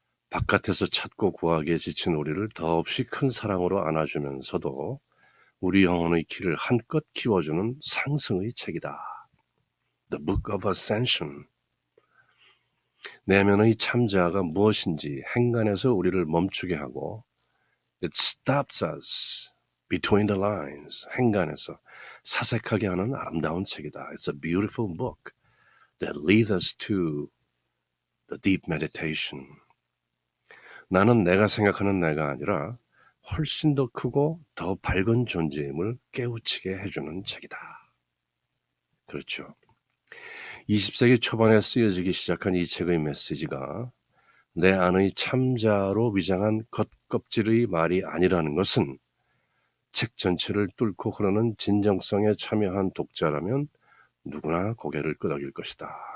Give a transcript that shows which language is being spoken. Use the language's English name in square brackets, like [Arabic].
[Korean] 바깥에서 찾고 구하기에 지친 우리를 더없이 큰 사랑으로 안아주면서도 우리 영혼의 키를 한껏 키워주는 상승의 책이다. [English] The Book of Ascension. [Korean] 내면의 참자아가 무엇인지 행간에서 우리를 멈추게 하고 [English] It stops us between the lines. [Korean] 행간에서 사색하게 하는 아름다운 책이다. [English] It's a beautiful book that leads us to the deep meditation. [Korean] 나는 내가 생각하는 내가 아니라 훨씬 더 크고 더 밝은 존재임을 깨우치게 해주는 책이다. 그렇죠. 20세기 초반에 쓰여지기 시작한 이 책의 메시지가 내 안의 참자로 위장한 겉껍질의 말이 아니라는 것은 책 전체를 뚫고 흐르는 진정성에 참여한 독자라면 누구나 고개를 끄덕일 것이다.